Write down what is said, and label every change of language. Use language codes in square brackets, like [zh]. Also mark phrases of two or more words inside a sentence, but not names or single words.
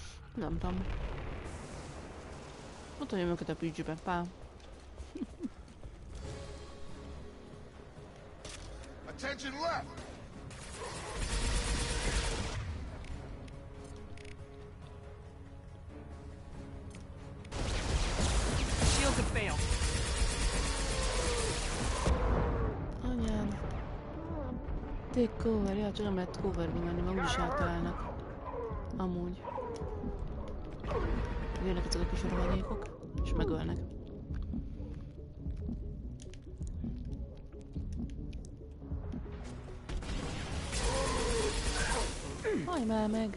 [hu] Nem tudom. Ott hagyom őket a pügybe, pá. [en] Attention left! Shields have failed. [hu] Anyád. [en] Take cover, [hu] ja, csak nem lehet coverbe menni, mert úgyis eltalálnak. Amúgy. Jönnek ezek a kis rohadékok, és megölnek. Hajj már meg!